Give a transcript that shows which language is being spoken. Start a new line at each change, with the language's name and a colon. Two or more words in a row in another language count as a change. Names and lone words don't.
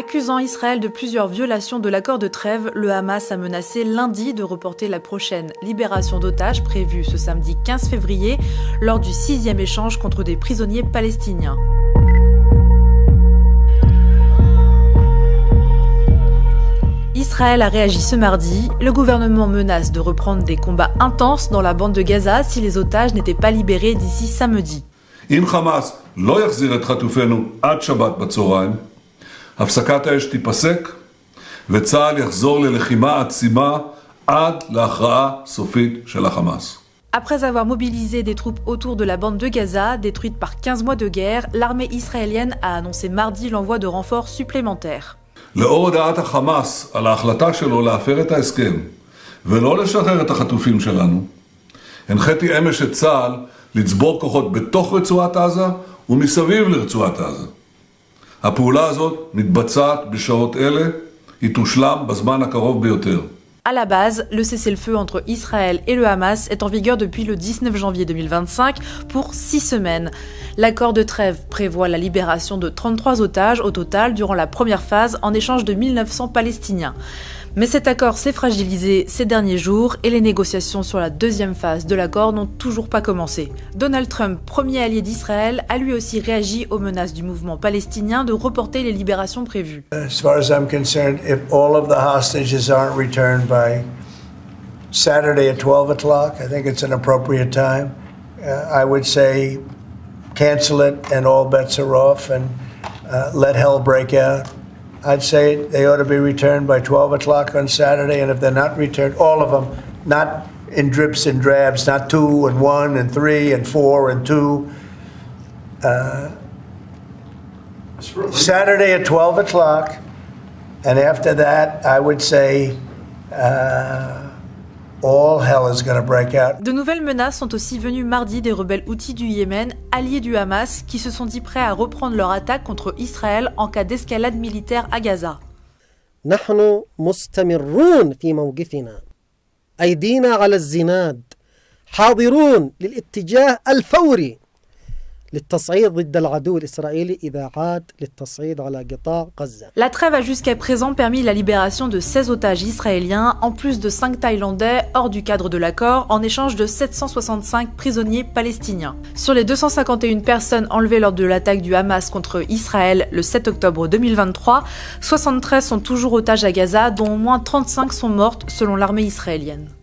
French: Accusant Israël de plusieurs violations de l'accord de trêve, le Hamas a menacé lundi de reporter la prochaine libération d'otages prévue ce samedi 15 février lors du 6e échange contre des prisonniers palestiniens. Israël a réagi ce mardi. Le gouvernement menace de reprendre des combats intenses dans la bande de Gaza si les otages n'étaient pas libérés d'ici samedi.
Hebrew: אם חמאס לא יחזיר את חטופינו עד שבת בצהריים, הפסקת האש תיפסק וצה"ל יחזור ללחימה עצימה עד להכרעה סופית של החמאס.
French: Après avoir mobilisé des troupes autour de la bande de Gaza, détruite par 15 mois de guerre, l'armée israélienne a annoncé mardi l'envoi de renforts supplémentaires.
Hebrew: לאור הודעת החמאס על ההחלטה שלו להפר את ההסכם ולא לשחרר את החטופים שלנו, הנחיתי אמש את צה"ל לצבור כוחות בתוך רצועת עזה ומסביב לרצועת עזה. הפעולה הזאת מתבצעת בשעות אלה, היא תושלם בזמן הקרוב ביותר.
French: À la base, le cessez-le-feu entre Israël et le Hamas est en vigueur depuis le 19 janvier 2025 pour 6 semaines. L'accord de trêve prévoit la libération de 33 otages au total durant la première phase en échange de 1900 Palestiniens. Mais cet accord s'est fragilisé ces derniers jours et les négociations sur la deuxième phase de l'accord n'ont toujours pas commencé. Donald Trump, premier allié d'Israël, a lui aussi réagi aux menaces du mouvement palestinien de reporter les libérations prévues.
English: As far as I'm concerned, if all of the hostages aren't returned by Saturday at 12 o'clock, I think it's an appropriate time. I would say cancel it and all bets are off and let hell break out. I'd say they ought to be returned by 12 o'clock on Saturday, and if they're not returned, all of them, not in drips and drabs, not 2 and 1 and 3 and 4 and 2. Saturday at 12 o'clock, and after that, I would say all hell is going to break out.
French: De nouvelles menaces sont aussi venues mardi des rebelles houthis du Yémen, alliés du Hamas, qui se sont dit prêts à reprendre leur attaque contre Israël en cas d'escalade militaire à Gaza.
Arabic: نحن مستمرون في موقفنا. أيدينا على الزناد. حاضرون للاتجاه الفوري للتصعيد ضد العدو الإسرائيلي إذا عاد للتصعيد على قطاع غزة.
French: La trêve a jusqu'à présent permis la libération de 16 otages israéliens, en plus de 5 Thaïlandais hors du cadre de l'accord, en échange de 765 prisonniers palestiniens. Sur les 251 personnes enlevées lors de l'attaque du Hamas contre Israël le 7 octobre 2023, 73 sont toujours otages à Gaza, dont au moins 35 sont mortes selon l'armée israélienne.